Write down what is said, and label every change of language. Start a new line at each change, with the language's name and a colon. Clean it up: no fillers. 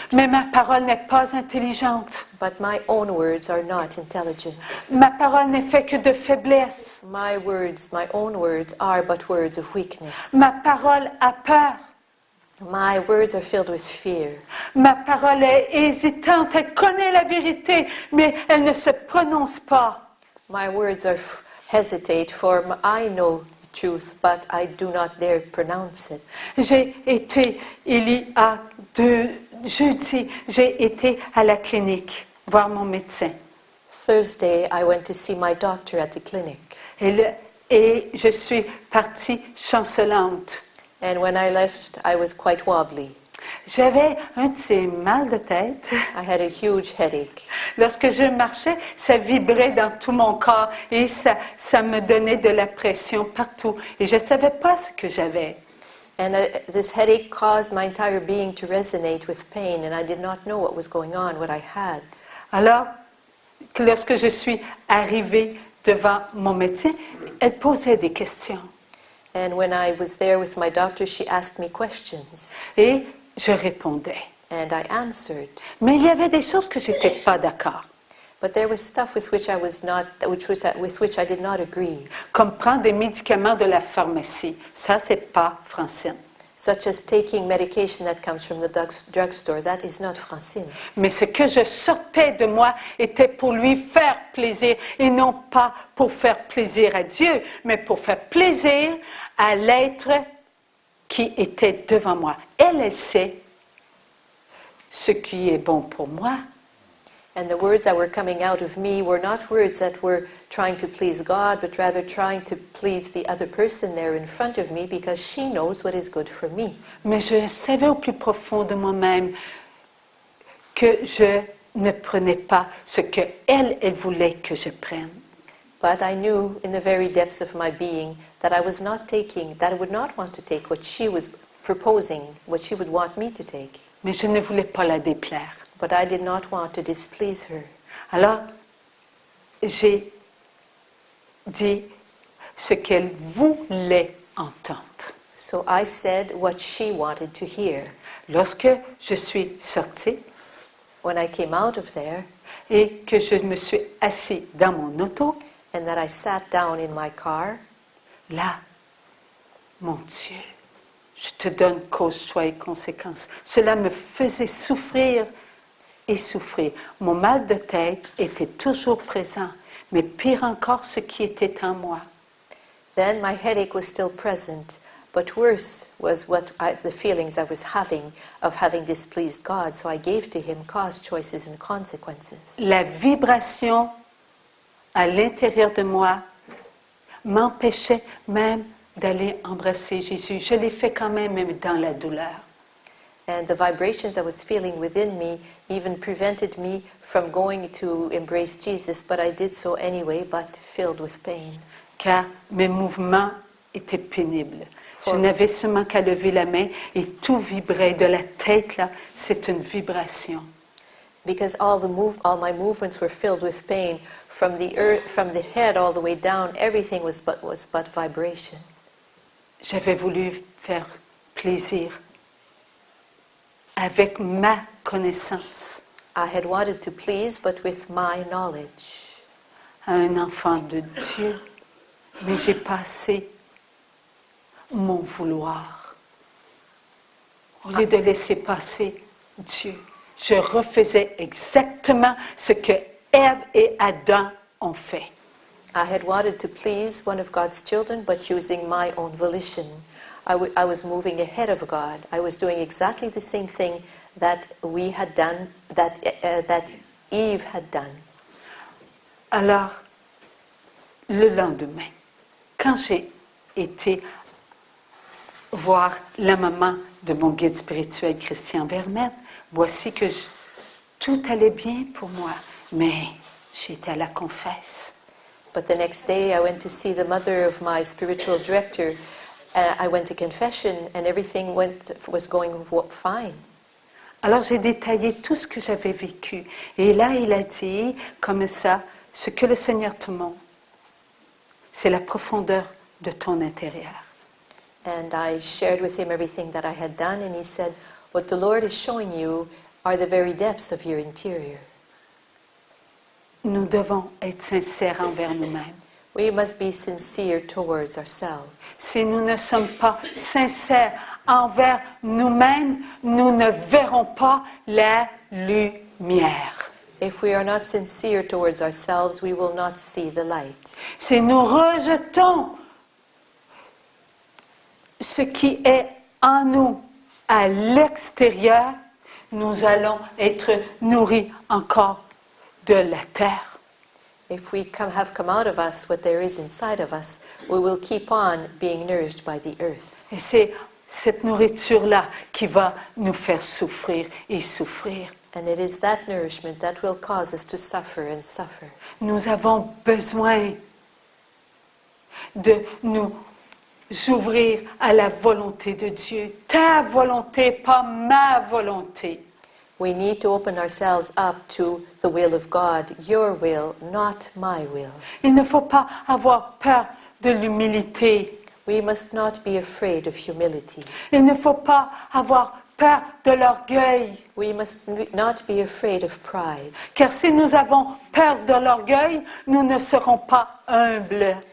French: Mais ma parole n'est pas intelligente.
English: But my own words are not intelligent.
French: Ma parole n'est faite que de faiblesse.
English: My own words are but words of weakness.
French: Ma parole a peur.
English: My words are filled with fear.
French: Ma parole est hésitante. Elle connaît la vérité, mais elle ne se prononce pas.
English: My words are hesitate, for I know the truth, but I do not dare pronounce it.
French: J'ai été, il y a 2 jeudis, j'ai été à la clinique voir mon médecin.
English: Thursday, I went to see my doctor at the clinic.
French: Et je suis partie chancelante.
English: And when I left, I was quite wobbly.
French: J'avais un petit mal de tête.
English: I had a huge headache.
French: Lorsque je marchais, ça vibrait dans tout mon corps et ça me donnait de la pression partout. Et je ne savais pas ce que j'avais.
English: And this headache caused my entire being to resonate with pain, and I did not know what was going on, what I had.
French: Alors, lorsque je suis arrivée devant mon médecin, elle posait des questions.
English: And when I was there with my doctor, she asked me questions.
French: Et je répondais.
English: And I answered.
French: Mais il y avait des choses que je n'étais pas d'accord.
English: But there was stuff with which with which I did not agree.
French: Comme prendre des médicaments de la pharmacie. Ça, c'est pas francine.
English: Such as taking medication that comes from the drugstore. That is not francine.
French: Mais ce que je sortais de moi était pour lui faire plaisir, et non pas pour faire plaisir à Dieu, mais pour faire plaisir à l'être qui était devant moi. Elle sait ce qui est bon pour moi.
English: And the words that were coming out of me were not words that were trying to please God, but rather trying to please the other person there in front of me, because she knows what is good for me.
French: Mais je savais au plus profond de moi-même que je ne prenais pas ce que elle voulait que je prenne.
English: But I knew in the very depths of my being that I was not taking, that I would not want to take what she was proposing, what she would want me to take.
French: Mais je ne voulais pas la déplaire.
English: But I did not want to displease her.
French: Alors, j'ai dit ce qu'elle voulait entendre.
English: So I said what she wanted to hear.
French: Lorsque je suis sortie,
English: when I came out of there,
French: et que je me suis assis dans mon auto,
English: and that I sat down in my car,
French: là, mon Dieu, je te donne cause, choix et conséquences. Cela me faisait souffrir et souffrir. Mon mal de tête était toujours présent, mais pire encore, ce qui était en moi.
English: Then my headache was still present, but worse was the feelings I was having of having displeased God. So I gave to Him cause, choices, and consequences.
French: La vibration à l'intérieur de moi m'empêchait même d'aller embrasser Jésus. Je l'ai fait quand même dans la douleur.
English: And the vibrations I was feeling within me even prevented me from going to embrace Jesus, but I did so anyway, but filled with pain.
French: Car mes mouvements étaient pénibles. Je n'avais seulement qu'à lever la main et tout vibrait. De la tête, là, c'est une vibration.
English: Because all my movements were filled with pain, from the head all the way down, everything was but vibration.
French: J'avais voulu faire plaisir avec ma connaissance.
English: I had wanted to please, but with my knowledge.
French: à un enfant de Dieu, mais j'ai passé mon vouloir. Au lieu de laisser passer Dieu, je refaisais exactement ce que Ève et Adam ont fait.
English: I had wanted to please one of God's children, but using my own volition. I was moving ahead of God. I was doing exactly the same thing that we had done, that Eve had done.
French: Alors, le lendemain, quand j'ai été voir la maman de mon guide spirituel Christian Vermette, voici que tout allait bien pour moi, mais j'étais à la confesse.
English: But the next day I went to see the mother of my spiritual director. I went to confession and everything was going fine.
French: Alors j'ai détaillé tout ce que j'avais vécu. Et là, il a dit, comme ça, ce que le Seigneur te montre, c'est la profondeur de ton intérieur.
English: And I shared with him everything that I had done, and he said, what the Lord is showing you are the very depths of your interior.
French: Nous devons être sincères envers nous-mêmes.
English: We must be sincere towards ourselves.
French: Si nous ne sommes pas sincères envers nous-mêmes, nous ne verrons pas la lumière.
English: If we are not sincere towards ourselves, we will not see the light.
French: Si nous rejetons ce qui est en nous à l'extérieur, nous allons être nourris encore de la terre.
English: If we have come out of us what there is inside of us, we will keep on being nourished by the earth.
French: Et c'est cette nourriture-là qui va nous faire souffrir et souffrir.
English: And it is that nourishment that will cause us to suffer and suffer.
French: Nous avons besoin de nous ouvrir à la volonté de Dieu. Ta volonté, pas ma volonté.
English: We need to open ourselves up to the will of God, your will, not my will.
French: Il ne faut pas avoir peur de l'humilité.
English: We must not be afraid of humility.
French: Il ne faut pas avoir peur de l'orgueil.
English: We must not be afraid of pride.
French: Car si nous avons peur de l'orgueil, nous ne serons pas humbles.